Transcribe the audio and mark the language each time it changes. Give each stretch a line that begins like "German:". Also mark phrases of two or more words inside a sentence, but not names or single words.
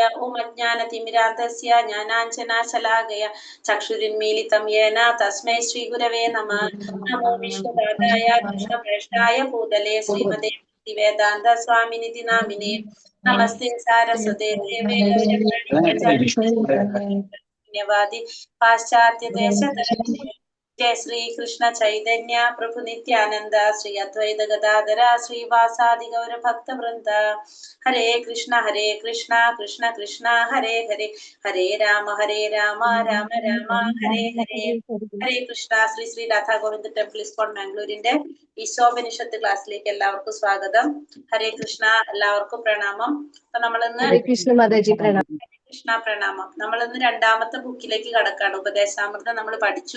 Sanskrit: ഓം അജ്ഞാനതിമിരാന്ധസ്യ ജ്ഞാനാഞ്ജനാശലാകയ ചക്ഷുരുന്മീലിതം യേന തസ്മൈ ശ്രീ ഗുരവേ നമഃ. നമോ വിഷ്ണുപാദായ കൃഷ്ണപ്രേഷ്ഠായ ഭൂതലേ ശ്രീമതേ വേദാന്ത സ്വാമിനിധി നാമിനേ. നമസ്തേ സാരസ്വതേ ദേവേ ഗൗരവാദി പാശ്ചാത്യ ദേശ. जय श्री कृष्ण चैतन्य प्रभु नित्यानंद श्री अद्वैत गदाधर श्रीवासादि गौर भक्त वृंद. हरे कृष्ण कृष्ण कृष्ण हरे हरे हरे राम राम राम हरे हरे. ഹരേ കൃഷ്ണ.
Malayalam: ശ്രീ ശ്രീ രാധാ ഗോവിന്ദ് ടെമ്പിൾ ഇസ്കോൺ മാംഗ്ലൂരിന്റെ ഈശോപനിഷത്ത് ക്ലാസ്സിലേക്ക് എല്ലാവർക്കും സ്വാഗതം.
Sanskrit: ഹരേ കൃഷ്ണ.
Malayalam: എല്ലാവർക്കും പ്രണാമം. അപ്പൊ നമ്മളിന്ന് കൃഷ്ണ പ്രണാമം. നമ്മൾ ഇന്ന് രണ്ടാമത്തെ ബുക്കിലേക്ക് കടക്കാണ്. ഉപദേശാമൃതം നമ്മൾ പഠിച്ചു.